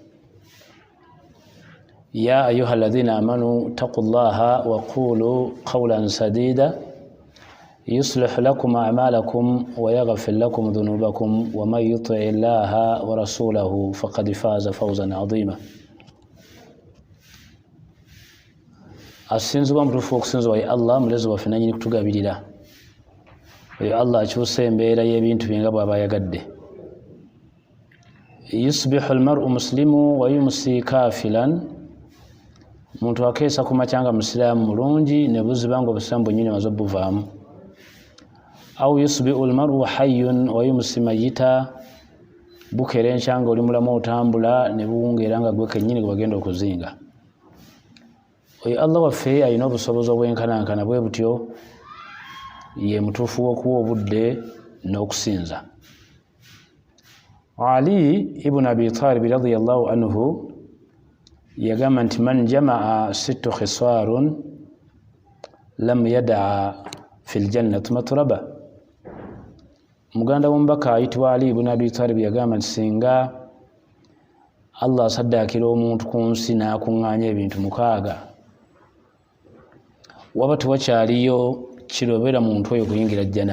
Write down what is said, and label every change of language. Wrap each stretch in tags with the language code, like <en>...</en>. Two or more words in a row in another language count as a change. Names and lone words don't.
<ar>يا أيها الذين آمنوا اتقوا الله وقولوا قولا سديدا يصلح لكم أعمالكم ويغفر لكم ذنوبكم ومن يطع الله ورسوله فقد فاز فوزا عظيما.</ar> <lg>asinzibwa mutuufu okusinzibwa ye Allah mulezi waffe nannyini kutugabirira. Oyo Allah akyusa embeera y'ebintu bye nga bw'aba ayagadde.</lg> <ar>يصبح المرء مسلما ويمسي كافرا,</ar> <lg>muntu akeesa ku makya nga musiraamu mulungi ne buziba nga obusiraamu bwennyini maze obuvaamu.</lg> <ar>أو يصبح المرء حيا ويمسي ميتا,</ar> <lg>bukera enkya nga oli mulamu otambula ne buwungeera nga gwe kennyini gwe bagenda okuzinga. Oyo Allah waffe alina obusobozi obwenkanankana bwe butyo, ye mutuufu w'okuwa obudde n'okusinza. Ali ibn Abi Talib</lg> <ar>رضي الله عنه</ar> <lg>yagamba nti</lg> <ar>من جمع ست خصال لم يدع في الجنة مطلبا.</ar> <lg>Muganda w'omubaka ayitibwa Ali ibn Abi Talib yagamba nti singa Allah asaddaakira omuntu ku nsi n'akuŋŋaanya ebintu 6, waba tewakyaliyo kirobera muntu oyo kuyingira jjana.</lg>